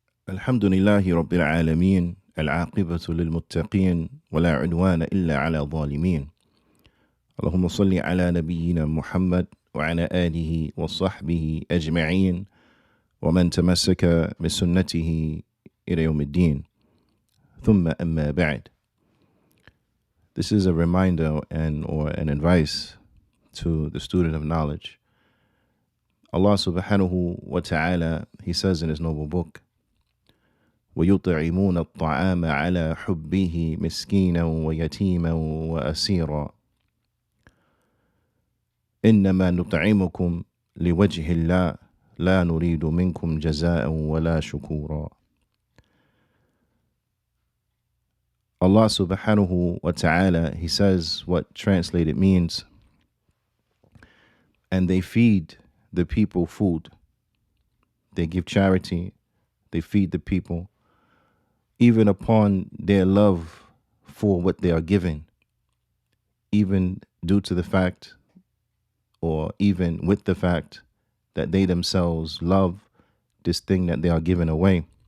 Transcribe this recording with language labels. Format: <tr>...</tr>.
<ar>الحمد لله رب العالمين العاقبة للمتقين ولا عدوان إلا على الظالمين اللهم صل على نبينا محمد وعلى آله وصحبه أجمعين ومن تمسك بسنته إلى يوم الدين ثم أما بعد.</ar> <en>This is a reminder or an advice to the student of knowledge. Allah subhanahu wa ta'ala, He says in His noble book,</en> <ar>وَيُطْعِمُونَ الطَّعَامَ عَلَى حُبِّهِ مِسْكِينًا وَيَتِيمًا وَأَسِيرًا إِنَّمَا نُطْعِمُكُمْ لِوَجْهِ اللَّهِ لَا نُرِيدُ مِنْكُمْ جَزَاءً وَلَا شُكُورًا.</ar> <en>Allah subhanahu wa ta'ala, He says what translated means, and they feed the people food. They give charity, they feed the people, even upon their love for what they are given, even due to the fact, or even with the fact that they themselves love this thing that they are giving away.</en>